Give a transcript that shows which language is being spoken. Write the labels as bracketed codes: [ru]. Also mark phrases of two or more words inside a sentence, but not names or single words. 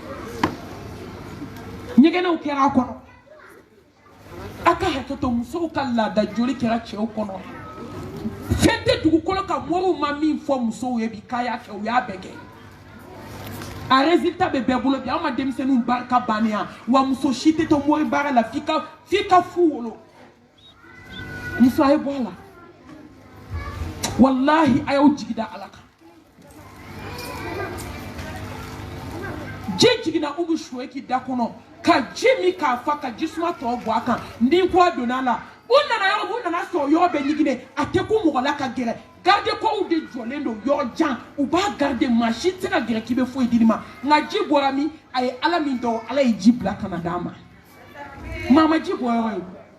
[bm] ɲɛgɛnɛw kɛra a kɔnɔ a ka hakɛ to musow ka laada joli kɛra cɛw kɔnɔ fɛn tɛ dugukolo kan moriw ma min fɔ musow ye bi k'a y'a kɛ u y'a bɛɛ kɛ a résultat bɛ bɛɛ bolo bi anw ma denmisɛnninw barika bannen yan wa muso si tɛ to mori baara la f'i ka fu wolo muso a ye bɔ a la wallahi a y'aw jigida ala kan ji jiginna shuri ki da kɔnɔ ka ji min k'a fa ka jisuma tɔ bɔ a kan ni ko a donna a la u nana sɔrɔ yɔrɔ bɛ ɲiginɛ a tɛ ko mɔgɔ la ka gɛrɛ garde kɔw de jɔlen don yɔrɔ jan u b'a garde maa si tɛ se ka gɛrɛ k'i bɛ foyi di ma nka ji bɔra min a ye ala min dɔn ala ye ji bila ka na d'a ma maa ma ji bɔ yɔrɔ ye